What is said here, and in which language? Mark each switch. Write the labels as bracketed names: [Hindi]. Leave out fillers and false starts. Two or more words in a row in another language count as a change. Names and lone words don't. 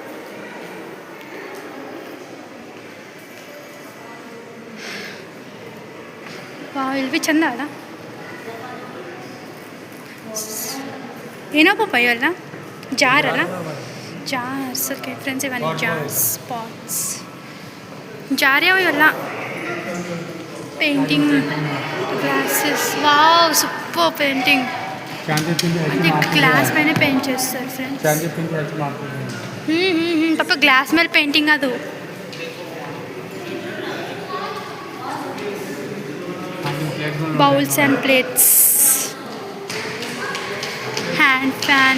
[Kannada] ವಾವ್, ಇಲ್ಲಿ ಚಂದ ಅಲ್ಲ? ಏನೋ ಪಾಪ ಇವೆಲ್ಲ ಜಾರ್ ಅಲ್ಲ? ಜಾರ್ಸ್. [English] okay friends, [Kannada] ಇವన్నీ [English] jars, pots, jar [Kannada] ಯಾವ ಇವೆಲ್ಲ? [English] painting glasses. [Telugu] వావ్, [English] super painting. [Telugu] అంటే గ్లాస్ పైన పెయింట్ చేస్తారు ఫ్రెండ్స్. పాప గ్లాస్ మీద పెయింటింగ్ కాదు. [English] bowls and plates, hand fan.